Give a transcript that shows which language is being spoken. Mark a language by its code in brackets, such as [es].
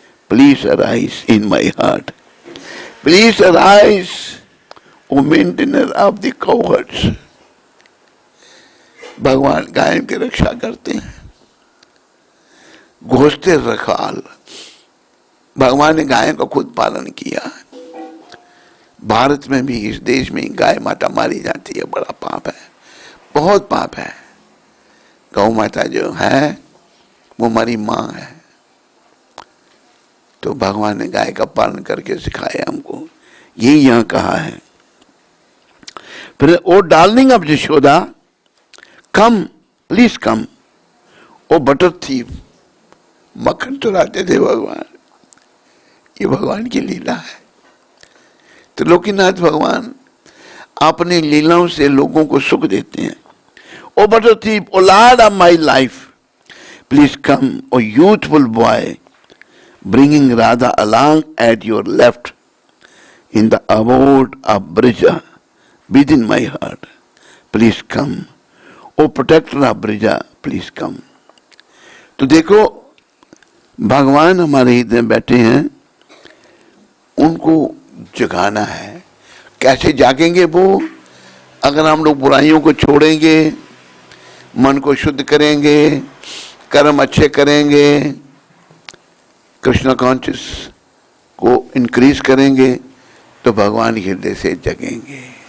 [en] Please arise in my heart. Please arise, O maintainer of the cowherds. [hi] भगवान गायों की रक्षा करते हैं, घोषते रखाल। भगवान ने गायों का खुद पालन किया। भारत में भी, इस देश में गाय माता मारी जाती है, बड़ा पाप है, बहुत पाप है। गौ माता जो है वो हमारी माँ है। तो भगवान ने गाय का पालन करके सिखाया हमको, यही यहाँ कहा है। [en] फिर oh darling of Yashoda, come, please come. Oh butter thief, [hi] मक्खन चुराते थे भगवान, ये भगवान की लीला है। तो लोकीनाथ भगवान अपनी लीलाओं से लोगों को सुख देते हैं। [en] Oh butter thief, oh lord of my life, please come. Oh youthful boy, bringing Radha along at your left in the abode of Brija within my heart, please come. Oh protector of Brija, please come. [hi] तो देखो भगवान हमारे हृदय में बैठे हैं, उनको जगाना है। कैसे जागेंगे वो? अगर हम लोग बुराइयों को छोड़ेंगे, मन को शुद्ध करेंगे, कर्म अच्छे करेंगे, कृष्ण कॉन्शियस को इंक्रीज करेंगे, तो भगवान हृदय से जगेंगे।